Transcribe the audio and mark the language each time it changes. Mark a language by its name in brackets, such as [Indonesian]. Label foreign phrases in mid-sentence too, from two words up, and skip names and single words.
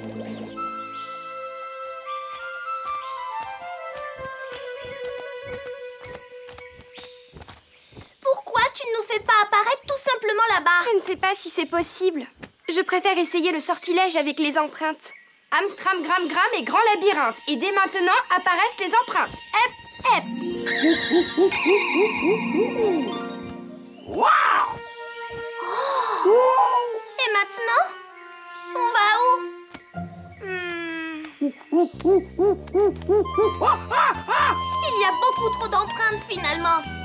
[French] Pourquoi tu ne nous fais pas apparaître tout simplement là-bas? Je ne sais pas si c'est possible. Je préfère essayer le sortilège avec les empreintes. Amstram, gram, gram et grand labyrinthe. Et dès maintenant apparaissent les empreintes. Hep, hep. Waouh! Et maintenant? On va où? Il y a beaucoup trop d'empreintes finalement.